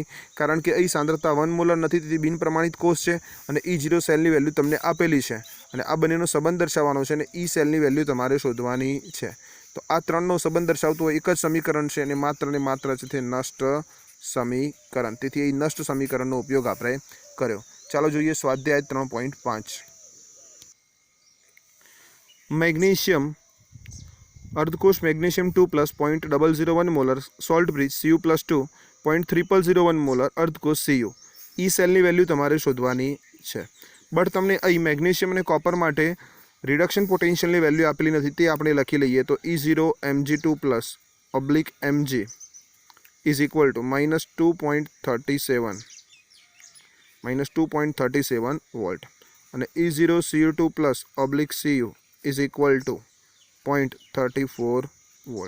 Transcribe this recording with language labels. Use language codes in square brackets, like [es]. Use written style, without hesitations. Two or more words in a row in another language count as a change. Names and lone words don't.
[gu] કારણ કે અહીં સાંદ્રતા 1 મોલર નથી, તેથી બિનપ્રમાણિત કોષ છે અને E0 સેલની વેલ્યુ તમને આપેલી છે અને આ બંનેનો સંબંધ દર્શાવવાનો છે અને ઈ સેલની વેલ્યુ તમારે શોધવાની છે। તો આ ત્રણનો સંબંધ દર્શાવતું એક જ સમીકરણ છે અને માત્ર છે તે નષ્ટ સમીકરણ, તેથી એ નષ્ટ સમીકરણનો ઉપયોગ આપણે કર્યો। ચાલો જોઈએ સ્વાધ્યાય 3.5। મેગ્નેશિયમ અર્ધકોશ મેગ્નેશિયમ 2 પ્લસ 0.001 મોલર [en] salt bridge [gu] Cu પ્લસ 2 0.3001 મોલર અર્ધકોશ Cu ઈ સેલની વેલ્યુ તમારે શોધવાની હૈ। બટ તમને અહીં મેગ્નેશિયમ ઔર કૉપર માટે [en] reduction potential value [gu] આપેલી નથી, તે આપણે લખી લઈએ તો E0 Mg2 [en] plus oblique Mg is equal to -2.37 volt [gu] और E0 Cu2 [en] plus oblique Cu is equal to 0.34 volt.